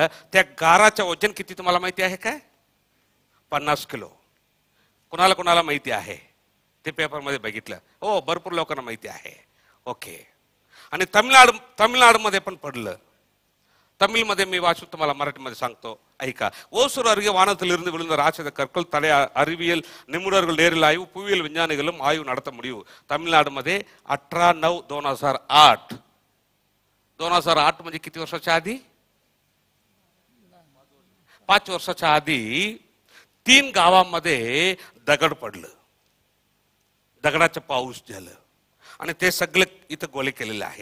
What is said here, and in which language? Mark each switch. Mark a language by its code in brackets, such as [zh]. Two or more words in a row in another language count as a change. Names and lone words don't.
[mr] त्या गाराचं वजन किती तुम्हाला माहिती आहे काय? 50 किलो. कोणाला कोणाला माहिती आहे? ते पेपरमध्ये बघितलं. हो, भरपूर लोकांना माहिती आहे. ओके. आणि तमिळनाडूमध्ये पण पडलं. தமிழ்मध्ये मी वाचू, तुम्हाला मराठीमध्ये सांगतो, ऐका. [ta] ஓசூர் அருகே வானத்திலிருந்து விழுந்த ராட்சத கற்கள் தடை அறிவியல் நிபுணர்கள் நேரில் ஆய்வு, புவியியல் விஞ்ஞானிகளும் ஆய்வு நடத்த முடியும். [mr] तमिळनाडूमध्ये 18/9/2008. 2008 म्हणजे किती वर्षाच्या आधी? 5 वर्षाच्या आधी 3 गावांमध्ये दगड पडलं, दगडाचं पाऊस झालं आणि ते सगळे इथं गोळे केलेले आहे.